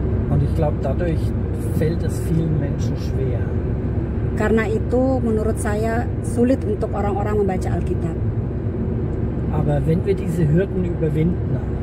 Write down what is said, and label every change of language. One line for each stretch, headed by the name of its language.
German: Und ich glaube, dadurch fällt es vielen Menschen schwer.
Indonesian: Karena itu menurut saya sulit untuk orang-orang membaca Alkitab.
German: Aber wenn wir diese Hürden überwinden,